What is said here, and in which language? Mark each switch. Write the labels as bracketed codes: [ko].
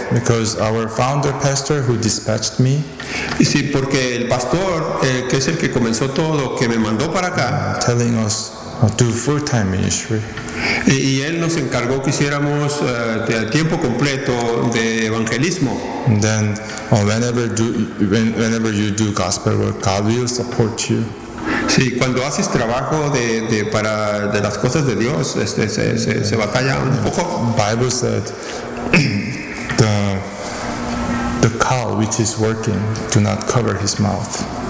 [en] Because our founder pastor who dispatched me. [es] Y sí, porque el pastor que es el que comenzó todo, que me mandó para acá. [en] Telling us to full-time ministry. [es] Y él nos encargó que hiciéramos a tiempo completo de evangelismo. [en] And then whenever you do gospel work, God will support you. [es] Sí, cuando haces trabajo de las cosas de Dios, se batalla un poco. [en] The Bible said the cow which is working do not cover his mouth.